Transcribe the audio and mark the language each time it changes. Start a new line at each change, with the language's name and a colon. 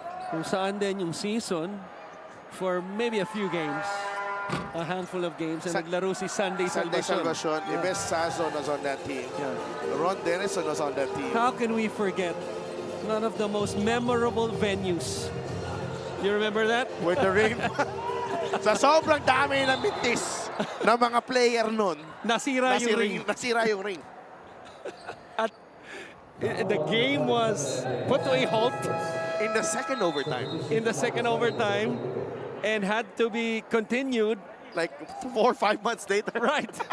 Filipino: Kung saan din yung season
English: for maybe a few games. A handful of games. And naglaro si Sunday Salvacion. Yeah. Ives Sazon was on that team. Yeah. Ron Denison was on that team. How can we forget one of the most memorable venues? You remember that? With the ring.
Filipino: Sa sobrang dami ng mintis ng mga player nun, Nasira yung ring. nasira yung ring.
English: At the game was put to a halt In the second overtime. And had to be continued. Like 4 or 5 months later. Right.